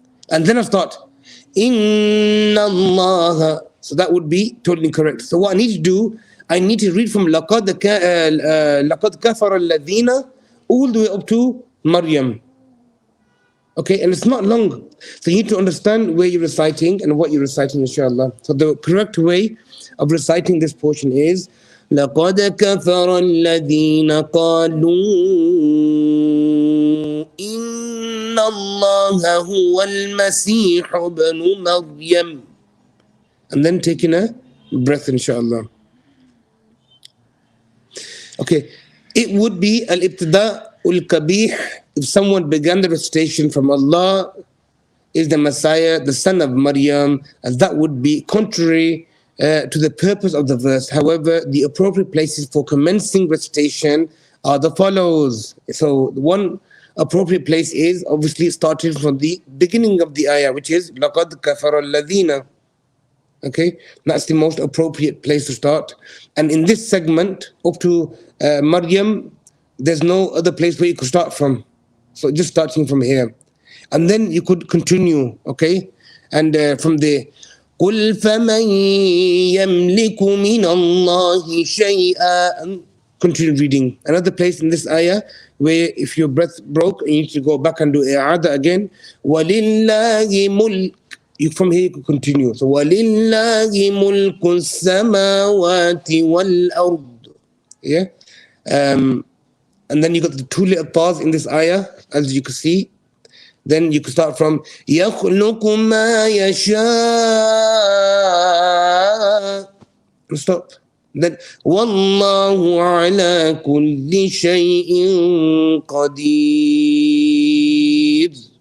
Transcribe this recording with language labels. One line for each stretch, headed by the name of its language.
English: And then I start Inna Allah, so that would be totally correct. So what I need to do, I need to read from
Arabic: لَقَدْ كَفَرَ الَّذِينَ
English: all the way up to Maryam. Okay, and it's not long. So you need to understand where you're reciting and what you're reciting, inshallah. So the correct way of reciting this portion is
Arabic: لَقَدْ كَفَرَ الَّذِينَ قَالُوا إِنَّ اللَّهَ هُوَ الْمَسِيحُ ابْنُ مَرْيَمَ.
English: And then taking a breath, inshallah. Okay, it would be al-ibtida ul-kabih if someone began the recitation from Allah is the Messiah, the son of Maryam, as that would be contrary to the purpose of the verse. However, the appropriate places for commencing recitation are the follows. So one appropriate place is obviously starting from the beginning of the ayah, which is
Arabic: لَقَدْ كَفَرَ الَّذِينَ.
English: Okay, that's the most appropriate place to start. And in this segment, up to Maryam, there's no other place where you could start from. So just starting from here. And then you could continue, okay? And from there,
Arabic: قُلْ فَمَنْ يَمْلِكُ مِنَ اللَّهِ شَيْئًا.
English: And continue reading. Another place in this ayah where if your breath broke, you need to go back and do i'ada again.
Arabic: وَلِلَّهِ مُلْكُ.
English: From here you can continue.
Arabic: So وَلِلَّهِ مُلْكُ السَّمَاوَاتِ وَالْأَرْضِ. Yeah.
English: And then you got the two little pause in this ayah, as you can see. Then you can start from
Arabic: يَخْلُقُ مَا يَشَاءُ.
English: Stop.
Arabic: Then وَاللَّهُ عَلَى كُلِّ شَيْءٍ قَدِيرٌ.